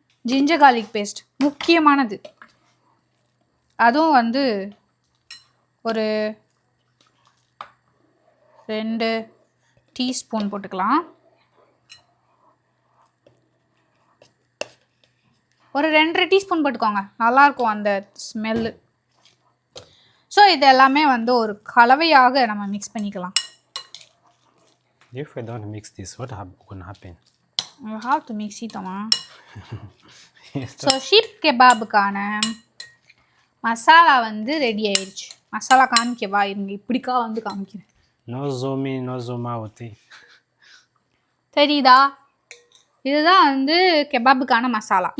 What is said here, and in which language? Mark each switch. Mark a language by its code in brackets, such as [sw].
[ta] Ginger garlic paste முக்கியமானது, அதுவும் வந்து ஒரு 2 டீஸ்பூன் போட்டுக்கலாம். ஒரு 2.5 டீஸ்பூன் போட்டுக்கோங்க, நல்லாயிருக்கும் அந்த ஸ்மெல்லு. ஸோ இது எல்லாமே வந்து ஒரு கலவையாக நம்ம மிக்ஸ் பண்ணிக்கலாம். [en] If we don't mix this, what will happen? You have to mix it, அம்மா. [ta] ஸோ ஷீப் கெபாபுக்கான மசாலா வந்து ரெடி ஆயிடுச்சு. மசாலா காமிக்கவா? இருங்க, இப்படிக்கா வந்து காமிக்கிறேன். [en] No zoom in, no zoom out. [ta] தெரியுதா? இதுதான் வந்து கெபாபுக்கான மசாலா.